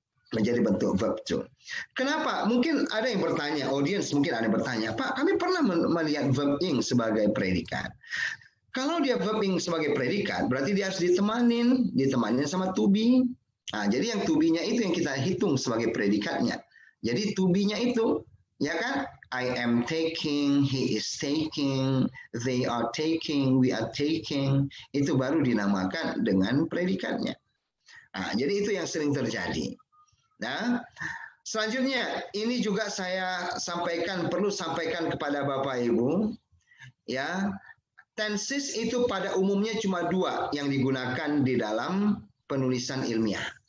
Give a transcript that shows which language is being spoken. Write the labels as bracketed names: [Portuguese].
[Indonesian] Menjadi bentuk verb to. Kenapa? Mungkin ada yang bertanya, audiens mungkin ada yang bertanya, Pak, kami pernah melihat verb ing sebagai predikat. Kalau dia verb ing sebagai predikat, berarti dia harus ditemanin sama to be. Nah, jadi yang to be-nya itu yang kita hitung sebagai predikatnya. Jadi to be-nya itu, ya kan? [English] I am taking, he is taking, they are taking, we are taking. [Indonesian] Itu baru dinamakan dengan predikatnya. Nah, jadi itu yang sering terjadi. Nah, selanjutnya ini juga saya perlu sampaikan kepada Bapak Ibu, ya, tenses itu pada umumnya cuma 2 yang digunakan di dalam penulisan ilmiah.